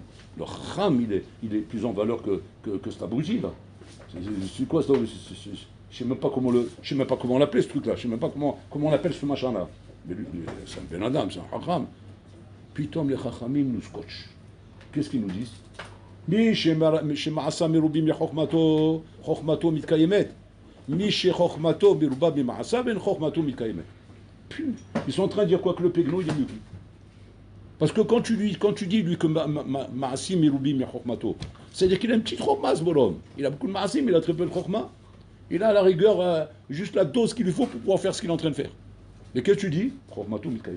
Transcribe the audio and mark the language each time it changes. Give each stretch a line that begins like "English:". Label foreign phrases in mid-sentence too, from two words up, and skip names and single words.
French: Le Chacham, il est plus en valeur que cet abruti, là. C'est quoi ça? Je ne sais même pas comment on l'appelle, ce truc-là. Je ne sais même pas comment on appelle ce machin-là. Mais c'est un
Hebrew: בן אדם,
French: c'est un Chacham. Puis, les Chachamim nous scotchent. Qu'est-ce qu'ils nous disent?
Hebrew: מי שמעשיו מרובין מחכמתו, חכמתו מתקיימת. מי שחכמתו מרובה ממעשיו, אין חכמתו מתקיימת.
French: Ils sont en train de dire quoi? Que le pegno, il est mieux que lui. Parce que quand tu dis lui que
Hebrew: מעשים מרובין חכמתו,
French: c'est-à-dire qu'il a une petite chokma, ce bonhomme. Il a beaucoup de Maasim, il a très peu de chokma. Il a à la rigueur juste la dose qu'il lui faut pour pouvoir faire ce qu'il est en train de faire. Et qu'est-ce que tu dis?
Hebrew: חכמתו מתקיים.